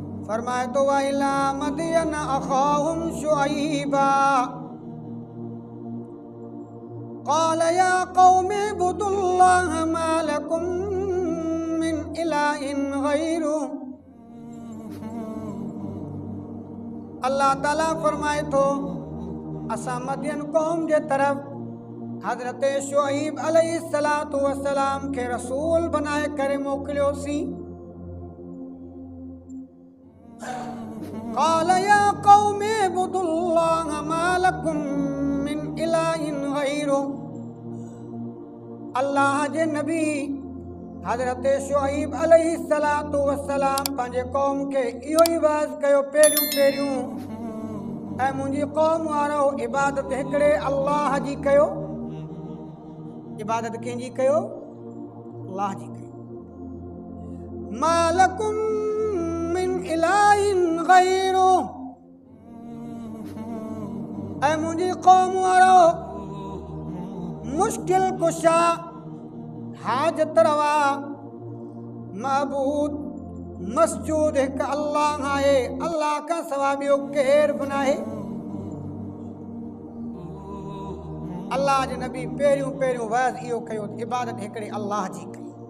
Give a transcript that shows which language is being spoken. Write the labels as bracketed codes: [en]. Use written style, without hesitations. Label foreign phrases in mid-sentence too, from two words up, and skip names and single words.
[sd] फरमाए तो [ar] وإلى مدين أخاهم شعيبا قال يا قوم اعبدوا الله ما لكم من إله غيره. [sd] अल्लाह ताला फरमाए थो असां मदियन कौम जे तरफ़ हज़रत शुअयब [ar] عليه الصلاة والسلام [sd] खे रसूल बनाए करे मोकिलियोसीं। [ar] قال يا قوم اعبدوا الله ما لكم من إله غيره. [sd] अल्लाह जे नबी हज़रत शुअयब [ar] عليه الصلاة والسلام [sd] पंहिंजे क़ौम खे इहो ई वाज़ कयो पहिरियों ऐं मुंहिंजी क़ौम वारो इबादत हिकिड़े अल्लाह जी कयो। इबादत कंहिंजी कयो? अल्लाह जी कयो। [ar] ما لكم من إله غيره. [sd] ऐं मुंहिंजी क़ौम वारो मुश्किल कुशा हाजत रवा महबूद मस्जूद हिकु अल्लाह आहे। अल्लाह खां सवाइ ॿियो केरु बि नाहे। अल्लाह जे नबी पहिरियों वाज़ इहो कयो इबादत हिकिड़े अल्लाह जी कई।